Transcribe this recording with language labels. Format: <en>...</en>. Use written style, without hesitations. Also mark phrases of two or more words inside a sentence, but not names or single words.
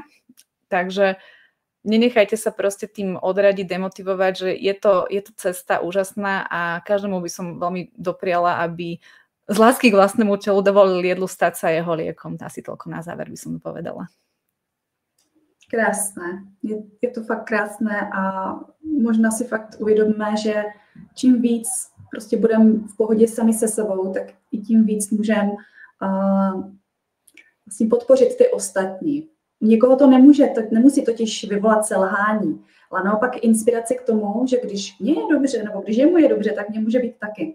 <sk>Takže nenechajte sa proste tým odradiť, demotivovať, že je to cesta úžasná a každému by som veľmi dopriala, aby z lásky k vlastnému telu dovolil jedlu stať sa jeho liekom. Asi toľko na záver by som povedala.</sk> <cs>Krásné. Je to fakt krásné a možná si fakt uvědomíme, že čím víc prostě budeme v pohodě sami se sebou, tak i tím víc můžeme vlastně podpořit ty ostatní. Někoho to nemusí totiž vyvolat selhání, ale naopak inspirace k tomu, že když mě je dobře, nebo když jemu je dobře, tak mě může být taky.</cs>